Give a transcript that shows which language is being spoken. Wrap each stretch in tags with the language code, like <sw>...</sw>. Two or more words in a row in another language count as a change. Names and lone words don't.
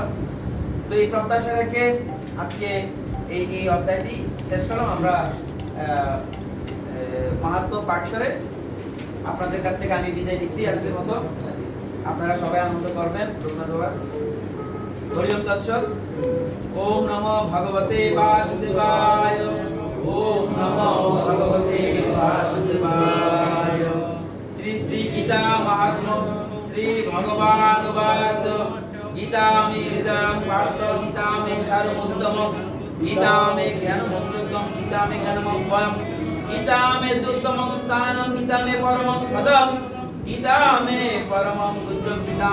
<bn>তো এই প্রত্যাশা রেখে আজকে এই অধ্যায়টি শেষ করলাম। আমরা মাহাত্ম্য পাঠ করে আপনাদের কাছ থেকে আমি বিদায় নিচ্ছি আজকের মতো। আপনারা সবাই আনন্দ করবেন। ধন্যবাদ।</bn> <sa>হরি ওম তৎসৎ। ওম নমো ভগবতে বাসুদেবায়। ওম নমো ভগবতে বাসুদেবায়। শ্রী শ্রী গীতা মাহাত্ম্য। শ্রী ভগবান উবাচ গীতা মে হৃদয়ং পার্থ গীতা মে সারমুত্তমম গীতা মে জ্ঞানমুত্তমম গীতা মে জ্ঞানমভয়ম গীতা মে চতুর্থমং স্থানং গীতা মে পরমং পদম গীতা মে পরমং বুদ্ধং গীতা</sa>